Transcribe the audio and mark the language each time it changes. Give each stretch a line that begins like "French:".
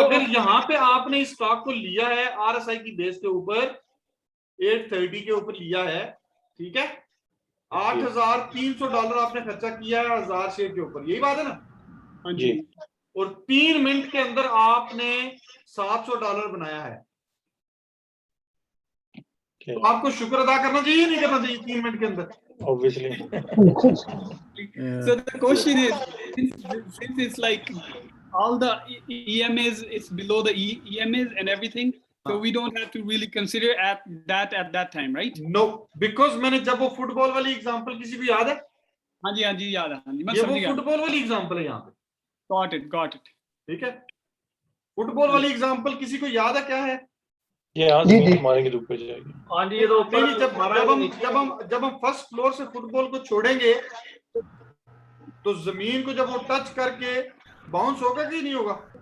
Hindi: अगर यहाँ पे आपने इस स्टॉक को लिया है आरएसआई की बेस के ऊपर, 830 के ऊपर लिया है, ठीक है, $8,300 आपने खर्चा किया है 1000 शेयर के ऊपर, यही बात है ना? हाँ जी, और 3 मिनट के अंदर आपने $700 बनाया है, तो आपको शुक्र अदा करना चाहिए नहीं करना चाहिए 3 मिनट के अंदर?
English: obviously so the question is, since it's like all the EMAs is below the EMAs and everything, so we don't have to really consider at that time, right? No, because
Hindi: मैंने जब वो football वाली example, किसी को याद है? हाँ जी, हाँ जी, याद है, हाँ जी, मैं ये वो समझ गया। फुटबॉल वाली एग्जांपल है यहाँ पे।
English: got it.
Hindi: ठीक है, फुटबॉल वाली एग्जांपल किसी को याद है क्या है? ये यहाँ जी, से जी। मारेंगे तो ऊपर जाएगी। हाँ जी, ये तो ऊपर नहीं, जब हम फर्स्ट फ्लोर से फुटबॉल को छोड़ेंगे तो जमीन को जब वो टच करके बाउंस होगा कि नहीं होगा?